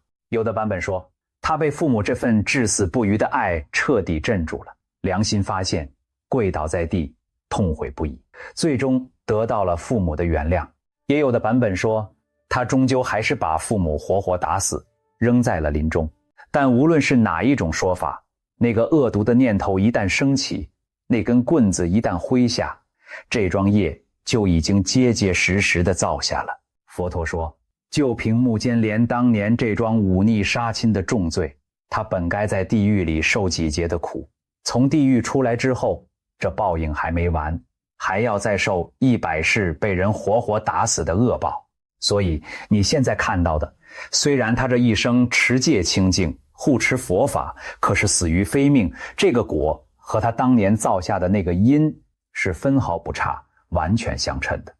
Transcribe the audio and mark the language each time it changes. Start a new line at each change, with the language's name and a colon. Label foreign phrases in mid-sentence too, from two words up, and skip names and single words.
Chinese: 有的版本說，他被父母這份至死不渝的愛徹底鎮住了，良心發現，跪倒在地，痛悔不已，最終得到了父母的原諒。也有的版本說，他終究還是把父母活活打死，扔在了林中。但無論是哪一種說法，那個惡毒的念頭一旦升起，那根棍子一旦揮下，這樁業就已經結結實實地造下了。佛陀說，就憑目犍連當年這樁忤逆殺親的重罪，他本該在地獄裡受幾劫的苦，從地獄出來之後，這報應還沒完，還要再受100世被人活活打死的惡報。所以你現在看到的，雖然他這一生持戒清淨，護持佛法，可是死於非命，這個果和他當年造下的那個因是分毫不差，完全相稱的。